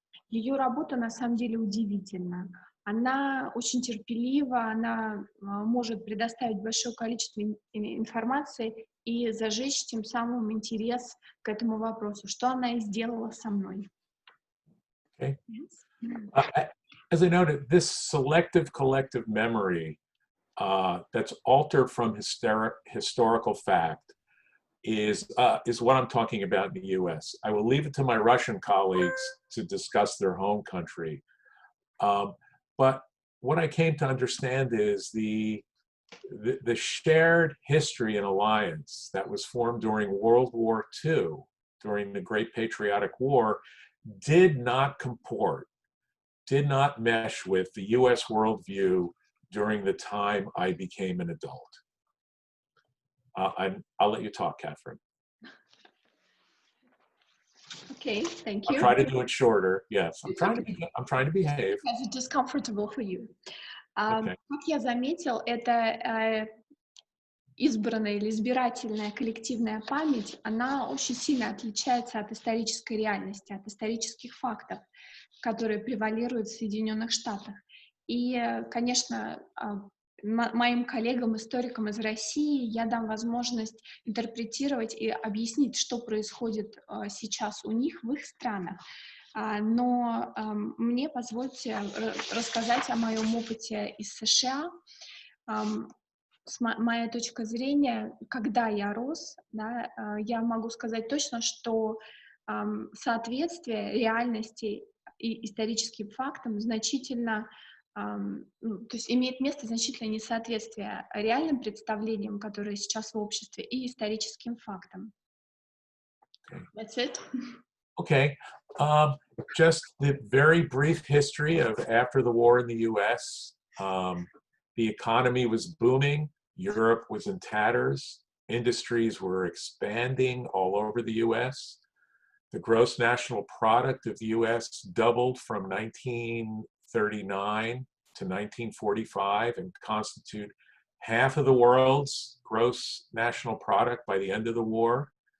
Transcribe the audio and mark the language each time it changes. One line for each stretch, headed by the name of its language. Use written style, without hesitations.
Russian: Ее работа на самом деле удивительна. Она очень терпелива, она может предоставить большое количество информации и зажечь тем самым интерес к этому вопросу, что она и сделала со мной.
English: Okay. Yes. As I noted, this selective collective memory that's altered from historical fact is what I'm talking about in the U.S. I will leave it to my Russian colleagues to discuss their home country. But what I came to understand is the shared history and alliance that was formed during World War II, during the Great Patriotic War, did not comport, did not mesh with the U.S. worldview during the time I became an adult. I'll let you talk, Catherine. Okay, thank you. I'll try to do it shorter. Yes, I'm trying to behave. Because it is comfortable for you. Okay.
Russian: Как я заметил, это избранная или избирательная коллективная память, она очень сильно отличается от исторической реальности, от исторических фактов, которые превалируют в Соединенных Штатах. И, конечно, моим коллегам-историкам из России я дам возможность интерпретировать и объяснить, что происходит сейчас у них в их странах. Но мне позвольте рассказать о моем опыте из США. Моя точка зрения, когда я рос, да, я могу сказать точно, что соответствие реальности и историческим фактам значительно, то есть имеет место значительное несоответствие реальным представлениям, которые сейчас в обществе, и историческим фактам.
English: That's it. Okay. Just the very brief history of after the war in the U.S. The economy was booming. Europe was in tatters. Industries were expanding all over the U.S. The gross national product of the U.S. doubled from 1939 to 1945 and constitute half of the world's gross national product by the end of the war.